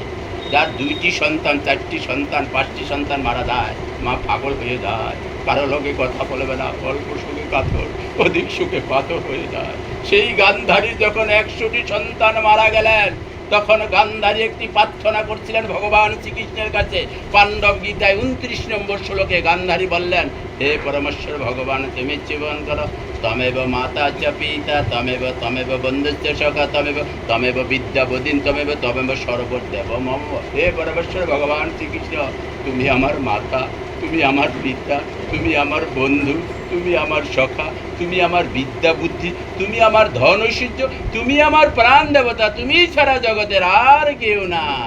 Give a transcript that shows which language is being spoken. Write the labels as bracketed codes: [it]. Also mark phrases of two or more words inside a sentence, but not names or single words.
[bn] যার 2টি সন্তান, 4টি সন্তান, 5টি সন্তান মারা যায়, মা পাগল হয়ে যায়, কারো লোকে কথা বলবে না, অল্প সুখে কাতর, অধিক সুখে পাথর হয়ে যায়। সেই গান্ধারী যখন 100টি সন্তান মারা গেলেন, তখন গান্ধারী একটি প্রার্থনা করছিলেন ভগবান শ্রীকৃষ্ণের কাছে। পাণ্ডব গীতায় 29 নম্বর শ্লোকে গান্ধারী বললেন, হে পরমেশ্বর ভগবান, তুমি জীবন করো, [sa] তমেব মাতা চ পিতা, তমেব বন্ধুশ্চ সখা, তমেব বিদ্যা বদিন, তমেব সর্বদেব মম। [bn] হে পরমেশ্বর ভগবান শ্রীকৃষ্ণ, তুমি আমার মাতা, তুমি আমার পিতা, তুমি আমার বন্ধু, তুমি আমার সখা, তুমি আমার বিদ্যা বুদ্ধি, তুমি আমার ধন ঐশ্বর্য, তুমি আমার প্রাণ দেবতা, তুমি ছাড়া জগতের আর কেউ নাই।